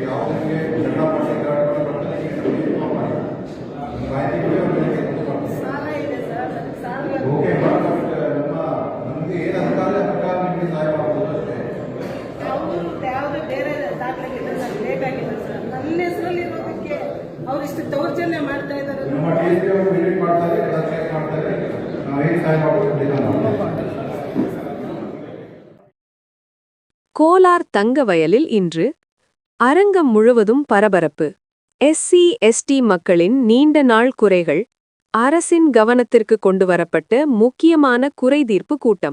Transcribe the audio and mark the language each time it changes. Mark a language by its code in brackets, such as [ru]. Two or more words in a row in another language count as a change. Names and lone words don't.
[kn] ಯಾವುದೇ ಜಗಳ ಮಾಡಿ ಬರ್ತಾರೆ ಮಾಡಿ ಮಾಹಿತಿ ಓಕೆ ನಮಗೆ ಏನು ಅಧಿಕಾರ ಪ್ರಕಾರ ನಿಮಗೆ ಸಹಾಯ ಮಾಡ್ಬೋದು ಅಷ್ಟೇ. ಯಾವುದೇ ಬೇರೆ ದಾಖಲೆಗಿದೆ ಸರ್, ಲೇಟ್ ಆಗಿದೆ ಸರ್. ನನ್ನ ಹೆಸರಲ್ಲಿ ಇರೋದಕ್ಕೆ ಅವ್ರು ಇಷ್ಟು ದೌರ್ಜನ್ಯ ಮಾಡ್ತಾ ಇದ್ದಾರೆ. ನಮ್ಮ TSP ಅವರು ವಿಸಿಟ್ ಮಾಡ್ತಾರೆ, ಚೆಕ್ ಮಾಡ್ತಾರೆ. ನಾವು ಏನು ಸಹಾಯ ಮಾಡ್ಬೋದು. [ta] கோலார் தங்கவயலில் இன்று அரங்கம் முழுவதும் பரபரப்பு. SC/ST மக்களின் நீண்ட நாள் குறைகள் அரசின் கவனத்திற்கு கொண்டுவரப்பட்ட முக்கியமான குறைதீர்ப்பு கூட்டம்.